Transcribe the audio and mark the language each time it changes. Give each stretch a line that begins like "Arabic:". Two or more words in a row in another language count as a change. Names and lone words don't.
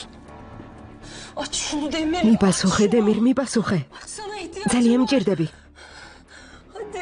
Turkish: Aç şunu Demir.
Georgian: მიპასუხე, დემირ, მიპასუხე.
Turkish: Sana ihtiyacım
Georgian: ძალიან მჭირდები.
Turkish: Hadi.